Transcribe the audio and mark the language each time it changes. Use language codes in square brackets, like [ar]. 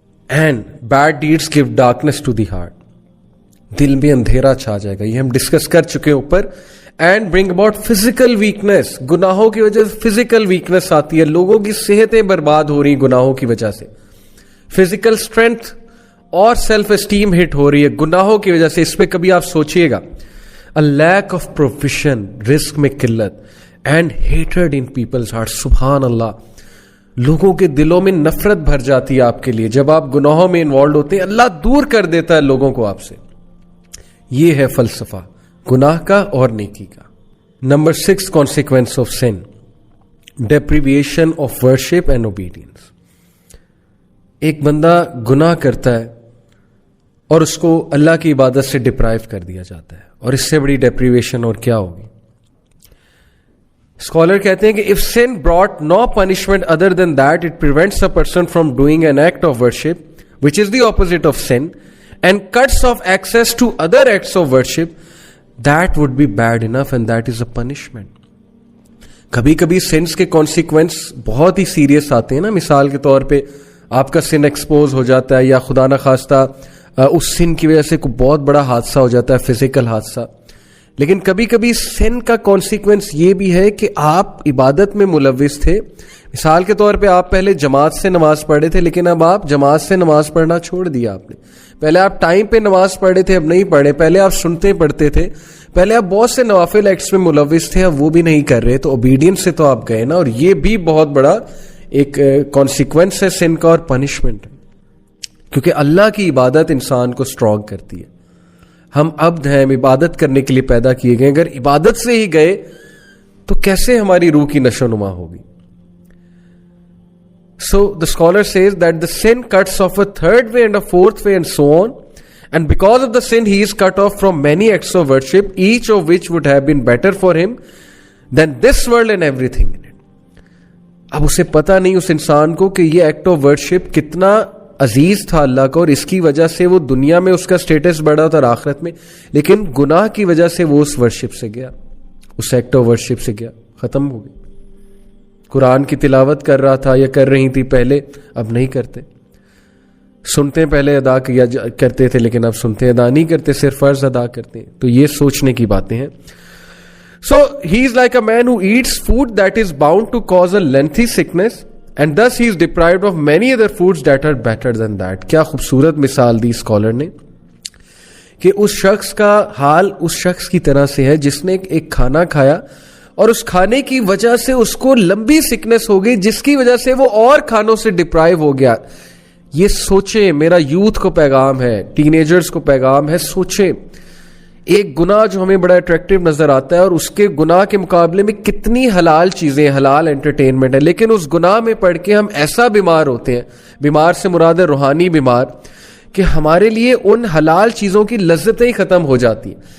[en] and bad deeds give darkness to the heart, [ur] دل میں اندھیرا چھا جائے گا. یہ ہم ڈسکس کر چکے ہیں اوپر. [en] and bring about physical weakness, [ur] گناہوں کی وجہ سے فزیکل ویکنیس آتی ہے, لوگوں کی صحتیں برباد ہو رہی گناہوں کی وجہ سے. فزیکل اسٹرینتھ اور سیلف اسٹیم ہٹ ہو رہی ہے گناہوں کی وجہ سے. اس پہ کبھی آپ سوچئے گا. [en] A lack of provision, [ur] رزق میں قلت, [en] and hatred in people's hearts. [ur] سبحان اللہ, لوگوں کے دلوں میں نفرت بھر جاتی ہے آپ کے لیے جب آپ گناہوں میں انوالوڈ ہوتے ہیں. اللہ دور کر دیتا ہے لوگوں کو آپ سے. یہ ہے فلسفہ گناہ کا اور نیکی کا. [en] Number 6, consequence of sin, deprivation of worship and obedience. [ur] ایک بندہ گناہ کرتا ہے اور اس کو اللہ کی عبادت سے ڈپرائیو کر دیا جاتا ہے, اور اس سے بڑی ڈیپریویشن اور کیا ہوگی. اسکالر کہتے ہیں کہ [en] if sin brought no punishment other than that, it prevents a person from doing an act of worship, which is the opposite of sin, and cuts off access to other acts of worship, that would be bad enough, and that is a punishment. [ur] کبھی کبھی since کے consequence بہت ہی serious آتے ہیں نا. مثال کے طور پہ آپ کا سن ایکسپوز ہو جاتا ہے, یا خدا نہ خواستہ اس سن کی وجہ سے کوئی بہت بڑا حادثہ ہو جاتا ہے, فزیکل حادثہ. لیکن کبھی کبھی سن کا کانسیکوینس یہ بھی ہے کہ آپ عبادت میں ملوث تھے. مثال کے طور پہ آپ پہلے جماعت سے نماز پڑھے تھے, لیکن اب آپ جماعت سے نماز پڑھنا چھوڑ دیا آپ نے. پہلے آپ ٹائم پہ نماز پڑھے تھے, اب نہیں پڑھے. پہلے آپ سنتے پڑھتے تھے, پہلے آپ بہت سے نوافل ایکٹس میں ملوث تھے, اب وہ بھی نہیں کر رہے. تو اوبیڈینس سے تو آپ گئے نا, اور یہ بھی بہت بڑا ایک کانسیکوینس ہے سن کا اور پنشمنٹ ہے. کیونکہ اللہ کی عبادت انسان کو اسٹرانگ کرتی ہے. ہم عبد ہیں, ہم عبادت کرنے کے لیے پیدا کیے گئے. اگر عبادت سے ہی گئے تو کیسے ہماری روح کی نشو نما ہوگی. [en] So the scholar says that the sin cuts off a third way and a fourth way and so on. And because of the sin, he is cut off from many acts of worship, each of which would have been better for him than this world and everything in it. [ur] اب اسے پتا نہیں اس انسان کو کہ یہ act of worship کتنا عزیز تھا اللہ کا, اور اس کی وجہ سے وہ دنیا میں اس کا سٹیٹس بڑھا تھا اور آخرت میں. لیکن گناہ کی وجہ سے وہ اس ورشپ سے گیا, اس ایکٹ آف ورشپ سے گیا, ختم ہو گئی. قرآن کی تلاوت کر رہا تھا یا کر رہی تھی پہلے, اب نہیں کرتے. سنتے پہلے ادا کیا کرتے تھے, لیکن اب سنتے ادا نہیں کرتے, صرف فرض ادا کرتے ہیں. تو یہ سوچنے کی باتیں ہیں. [en] So he is like a man who eats food that is bound to cause a lengthy sickness, and thus he is deprived of many other foods that are better than that. [ur] کیا خوبصورت مثال دی scholar نے کہ اس شخص کا حال اس شخص کی طرح سے ہے جس نے ایک کھانا کھایا اور اس کھانے کی وجہ سے اس کو لمبی سکنس ہو گئی جس کی وجہ سے وہ اور کھانوں سے ڈپرائیو ہو گیا. یہ سوچیں, میرا یوتھ کو پیغام ہے, ٹین ایجرز کو پیغام ہے, سوچیں ایک گناہ جو ہمیں بڑا اٹریکٹیو نظر آتا ہے اور اس کے گناہ کے مقابلے میں کتنی حلال چیزیں, حلال انٹرٹینمنٹ ہے, لیکن اس گناہ میں پڑھ کے ہم ایسا بیمار ہوتے ہیں, بیمار سے مراد ہے روحانی بیمار, کہ ہمارے لیے ان حلال چیزوں کی لذتیں ہی ختم ہو جاتی ہیں.